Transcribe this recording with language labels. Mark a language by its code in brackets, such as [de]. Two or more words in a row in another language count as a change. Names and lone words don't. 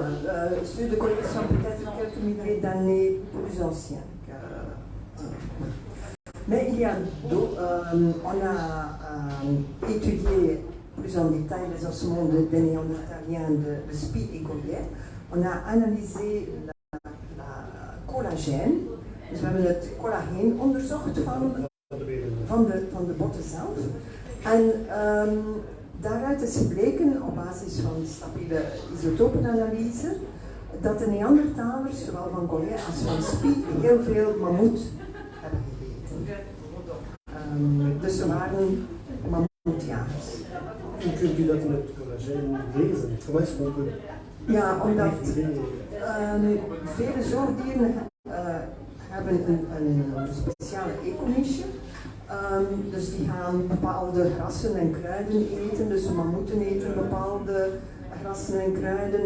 [fr] Ceux de Goyet sont peut-être quelques milliers d'années plus anciens. Mais il y a d'autres. On a étudié plus en détail les ossements des Néandertaliens de Spie et Goyet. On a analysé la collagène. [nl] Dus we hebben het collageen onderzocht van de botten zelf. En daaruit is gebleken, op basis van stabiele isotopenanalyse, dat de Neandertalers, zowel van Goyet als van Spie, heel veel mammoet hebben gegeten. Dus ze waren mammoetjagers. Hoe kunt u dat in het collageen lezen? [fr] Comment est-ce qu'on peut... [nl] Ja, omdat vele zoogdieren hebben een speciale econiche. Dus die gaan bepaalde grassen en kruiden eten. Dus mammoeten eten bepaalde grassen en kruiden.